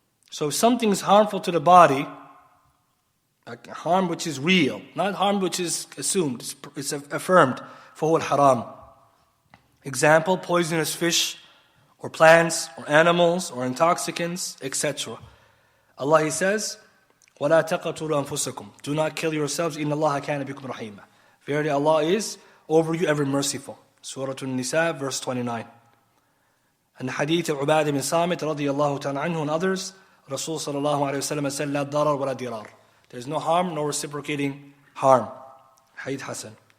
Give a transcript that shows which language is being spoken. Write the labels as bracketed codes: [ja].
[en] So if something is harmful to the body, like harm which is real, not harm which is assumed, it's affirmed, [ar] فَهُوَ الْحَرَامِ. [en] Example, poisonous fish, or plants, or animals, or intoxicants, etc. Allah, He says, [ar] وَلَا تَقَتُلُوا أَنفُسَكُمْ. [en] Do not kill yourselves, [ar] إِنَّ اللَّهَ كَانَ بِكُمْ رَحِيمًا. [en] Verily Allah is over you ever merciful. Surah An-Nisa, verse 29. And the hadith of Ubadah bin Samit, radiyallahu ta'ala anhu, and others, Rasul sallallahu alayhi wa sallam said, [ar] لا ضرر ولا ضرار. [en] There is no harm, no reciprocating harm. Hadith Hasan.